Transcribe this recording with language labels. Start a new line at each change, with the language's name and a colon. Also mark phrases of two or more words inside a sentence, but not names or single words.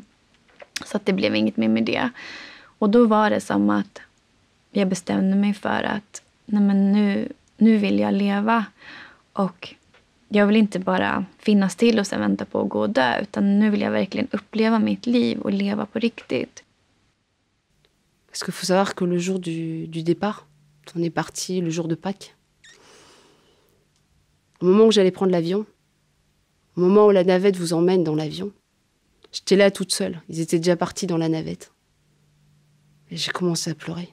Swedish: Så att det blev inget mer med det. Och då var det som att jag bestämde mig för att nej men nu vill jag leva. Och jag vill inte bara finnas till och sen vänta på att gå och dö. Utan nu vill jag verkligen uppleva mitt liv och leva på riktigt.
French: Parce qu'il faut savoir que le jour du départ, on est parti le jour de Pâques. Au moment où j'allais prendre l'avion, au moment où la navette vous emmène dans l'avion, j'étais là toute seule. Ils étaient déjà partis dans la navette. Et j'ai commencé à pleurer.